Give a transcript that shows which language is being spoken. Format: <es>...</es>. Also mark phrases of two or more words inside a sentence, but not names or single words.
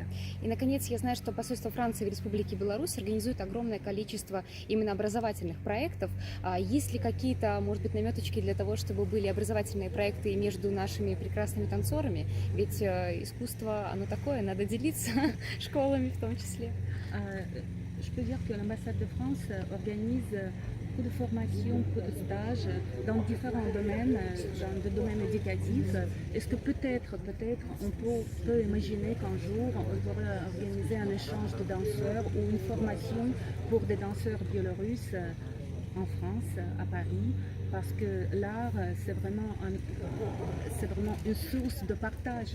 <ru>И, наконец, я знаю, что посольство Франции в Республике Беларусь организует огромное количество именно образовательных проектов. Есть ли какие-то, может быть, наметочки для того, чтобы были образовательные проекты между нашими прекрасными танцорами? Ведь искусство, оно такое, надо делиться школами в том числе.</ru> <fr>Je peux dire que l'ambassade de France organise beaucoup de formations, beaucoup de stages dans différents domaines, dans le domaine éducatif. Est-ce que peut-être, on peut imaginer qu'un jour, on pourrait organiser un échange de danseurs ou une formation pour des danseurs biélorusses en France, à Paris, parce que l'art, c'est vraiment une source de partage.</fr>